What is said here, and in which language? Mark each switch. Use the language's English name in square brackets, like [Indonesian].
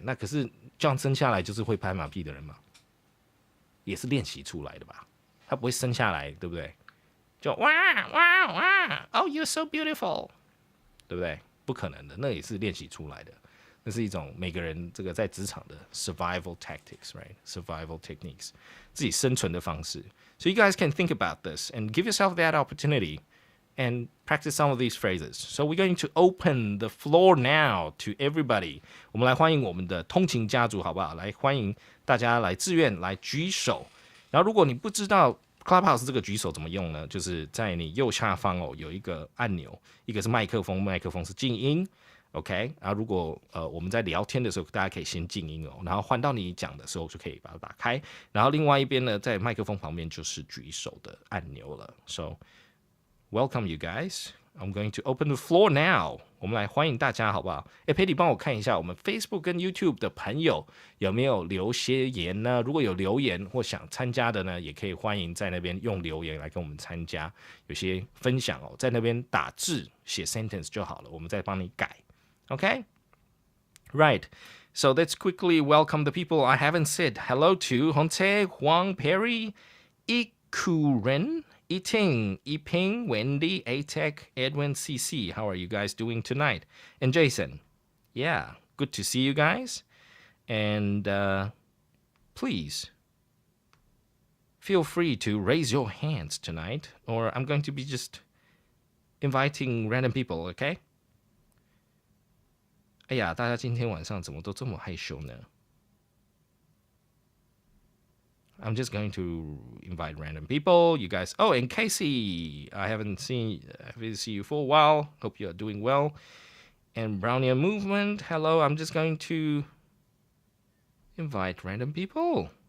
[Chinese] 那可是这样生下来就是会拍马屁的人嘛，也是练习出来的吧？他不会生下来，对不对？就哇 ， [English] Oh you're so beautiful， [Chinese] 对不对？不可能的，那也是练习出来的。那是一种每个人这个在职场的 [English] survival tactics, right? Survival techniques, [Chinese] 自己生存的方式。 [English] So you guys can think about this and give yourself that opportunity and practice some of these phrases. So we're going to open the floor now to everybody. [Chinese] 我们来欢迎我们的通勤家族，好不好？来欢迎大家来自愿来举手。然后如果你不知道 Clubhouse 这个举手怎么用呢？就是在你右下方有一个按钮，一个是麦克风，麦克风是静音 ，OK。然后如果我们在聊天的时候，大家可以先静音然后换到你讲的时候就可以把它打开。然后另外一边呢，在麦克风旁边就是举手的按钮了。 [English] So welcome you guys. I'm going to open the floor now. [Chinese] 我们来欢迎大家，好不好？佩蒂帮我看一下我们 Facebook 跟 YouTube 的朋友有没有留些言呢？如果有留言或想参加的呢，也可以欢迎在那边用留言来跟我们参加。有些分享在那边打字写 sentence 就好了，我们再帮你改。 [English] Okay? Right. So let's quickly welcome the people I haven't said hello to. Honte, Huang, Perry, Ikuren, Yiting, Yiping, Wendy, Atec, Edwin, CC. How are you guys doing tonight? And Jason. Yeah, good to see you guys. And please feel free to raise your hands tonight, or I'm going to be just inviting random people, okay? [Chinese] 哎呀，大家今天晚上怎么都这么害羞呢？ [English] I'm just going to invite random people. You guys. Oh, and Casey, I haven't seen you for a while. Hope you are doing well. And Brownier Movement. Hello. I'm just going to invite random people.